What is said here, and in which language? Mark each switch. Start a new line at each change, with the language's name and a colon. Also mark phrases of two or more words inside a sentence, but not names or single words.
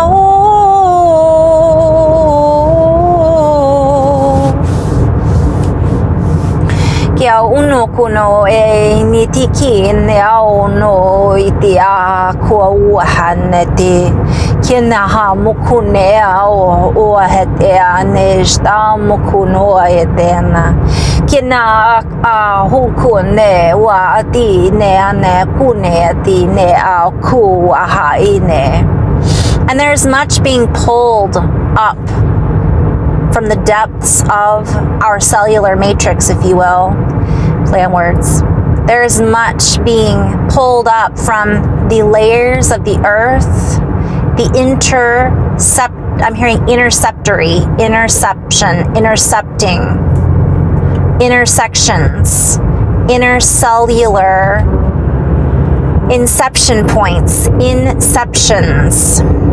English: uno kuno e ni tiki ne ao no I te a kua uahane te kina ha mukune ao uahete a ne sta mukuno e tena kina a huku ne wa ati ne ane kune ati ne a ku aha ine. And there's much being pulled up from the depths of our cellular matrix, if you will. Play on words. There is much being pulled up from the layers of the earth, the I'm hearing interceptory, interception, intercepting, intersections, intercellular, inception points, inceptions.